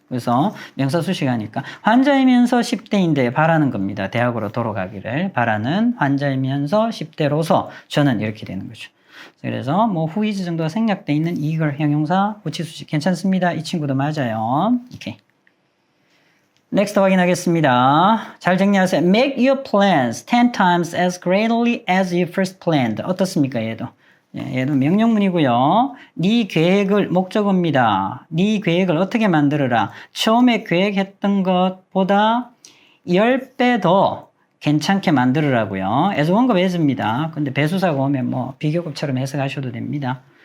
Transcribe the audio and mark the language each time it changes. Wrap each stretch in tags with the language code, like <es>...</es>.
<ko>그래서 명사 수식하니까 환자이면서 10대인데 바라는 겁니다. 대학으로 돌아가기를 바라는 환자이면서 10대로서 저는 이렇게 되는 거죠. 그래서 뭐 who is 정도가 생략돼 있는 이걸 형용사 부치 수식 괜찮습니다. 이 친구도 맞아요. 오케이. 넥스트 확인하겠습니다. 잘 정리하세요.</ko> <en>Make your plans 10 times as greatly as you first planned.</en> <ko>어떻습니까, 얘도? 얘도 명령문이고요. 네 계획을 목적어입니다. 네 계획을 어떻게 만들어라. 처음에 계획했던 것보다 10배 더 괜찮게 만들으라고요. as 원급 as입니다. 근데 배수사가 오면 뭐 비교급처럼 해석하셔도 됩니다.</ko>